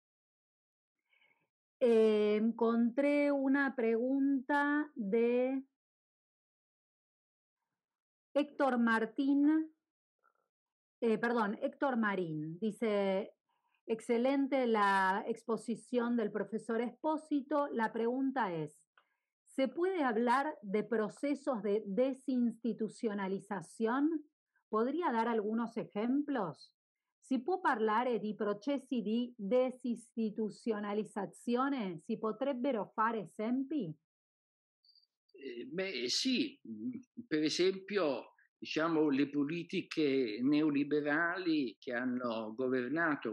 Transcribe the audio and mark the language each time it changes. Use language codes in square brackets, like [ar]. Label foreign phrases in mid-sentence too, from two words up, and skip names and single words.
[es] Encontré una pregunta de Héctor Marín. Dice, excelente la exposición del profesor Espósito. La pregunta es, ¿se puede hablar de procesos de desinstitucionalización? ¿Podría dar algunos ejemplos? [it] Si può parlare di processi di desistituzionalizzazione, si potrebbero fare esempi? Sì, per esempio, diciamo, le politiche neoliberali che hanno governato